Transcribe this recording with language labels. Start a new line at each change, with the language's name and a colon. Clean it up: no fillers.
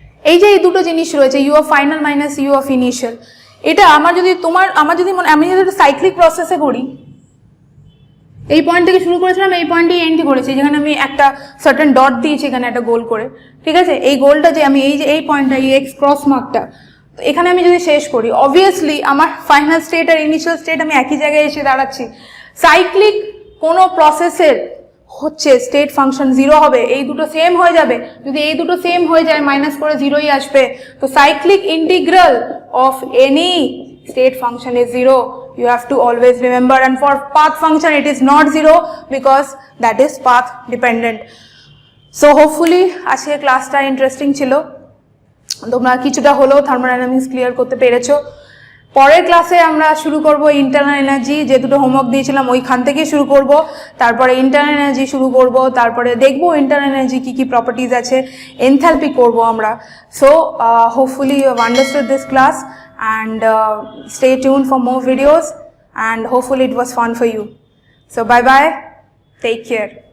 Bangla: এই যে এই দুটো জিনিস রয়েছে, you of final minus you of initial, এটা আমার যদি আমি যদি সাইক্লিক প্রসেসে করি, এই পয়েন্ট থেকে শুরু করেছিলাম, এই পয়েন্টে এন্ড করেছি, যেখানে আমি একটা সার্টেন ডট দিয়েছি এখানে একটা গোল করে, ঠিক আছে, এই গোলটা যে আমি এই পয়েন্টটা, এই এক্স ক্রস মার্কটা, তো এখানে আমি যদি শেষ করি, অবভিয়াসলি আমার ফাইনাল স্টেট আর ইনিশিয়াল স্টেট আমি একই জায়গায় এসে দাঁড়াচ্ছি। সাইক্লিক কোনো প্রসেসের হচ্ছে স্টেট ফাংশন জিরো হবে, এই দুটো সেম হয়ে যাবে, যদি এই দুটো সেম হয়ে যায় মাইনাস করে জিরোই আসবে।
English: তো cyclic integral of any state function is zero, you have to always remember, and for path function it is not zero because that is path dependent. So hopefully
Bangla: আজকে ক্লাসটা ইন্টারেস্টিং ছিল, তোমরা কিছুটা হলেও থার্মোডাইনামিক্স ক্লিয়ার করতে পেরেছো। পরের ক্লাসে আমরা শুরু করব ইন্টারনাল এনার্জি, যে দুটো হোমওয়ার্ক দিয়েছিলাম ওইখান থেকে শুরু করব, তারপরে ইন্টারনাল এনার্জি শুরু করব, তারপরে দেখবো ইন্টারনাল এনার্জি কী কী প্রপার্টিজ আছে, এনথালপি করব আমরা।
English: So hopefully you have understood this class and stay tuned for more videos, and hopefully it was fun for you. So bye bye, take care.